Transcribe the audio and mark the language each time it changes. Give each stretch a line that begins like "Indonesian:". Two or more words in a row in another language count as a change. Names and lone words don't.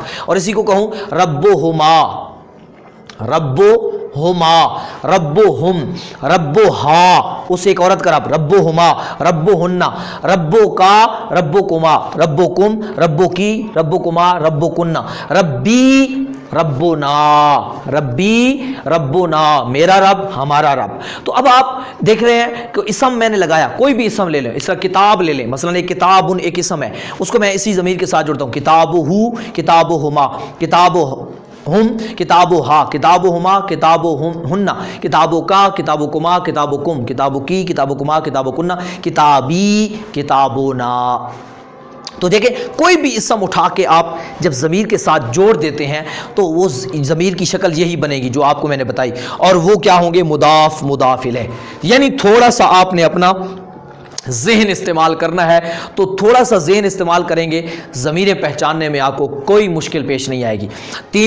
Urdu: اور اسی کو کہوں
Arabic: ربہما، ربہما، ربہم، ربہا،
Urdu: اس ایک عورت کا رب،
Arabic: ربہما، ربہنہ، ربو کا، ربکما، ربکم، ربو کی، ربکما، ربکنہ، ربی، ربنا، ربی، ربنا،
Urdu: میرا رب، ہمارا رب. تو اب آپ دیکھ رہے ہیں کہ اسم میں نے لگایا، کوئی بھی اسم لے لیں، اس کا کتاب لے لیں، مثلا ایک کتاب ایک اسم ہے، اس کو میں اسی ضمیر کے ساتھ جوڑتا ہوں،
Arabic: کتابہ، کتابہما، کتابہ ہم، کتابو ہا، کتابو ہما، کتابو ہننا، کتابو کا، کتابو کما، کتابو کم، کتابو کی، کتابو کما، کتابو کننا، کتابی، کتابونا.
Urdu: تو دیکھیں کوئی بھی اسم اٹھا کے آپ جب ضمیر کے ساتھ جوڑ دیتے ہیں تو وہ ضمیر کی شکل یہی بنے گی جو آپ کو میں نے بتائی. اور وہ کیا ہوں گے؟ مضاف الیہ. یعنی تھوڑا سا آپ نے اپنا ذہن استعمال کرنا ہے، تو تھوڑا سا ذہن استعمال کریں گے، ضمیریں پہچاننے میں آپ کو کوئی مشکل پیش نہیں آئے گی.